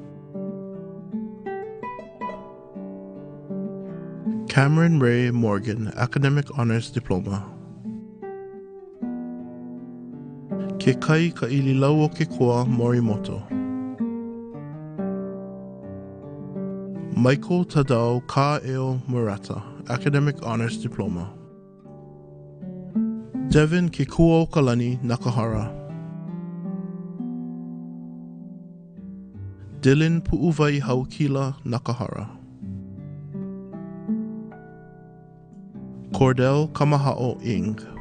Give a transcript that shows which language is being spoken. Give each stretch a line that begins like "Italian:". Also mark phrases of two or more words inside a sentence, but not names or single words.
English: Cameron Ray Morgan, Academic Honors Diploma. Ke kai ka ililau o ke koa Morimoto. Michael Tadao Ka-eo Murata, Academic Honors Diploma. Devin Kikuo Kalani Nakahara. Dylan Pu'uvai Haukila Nakahara. Cordell Kamaha'o Ing.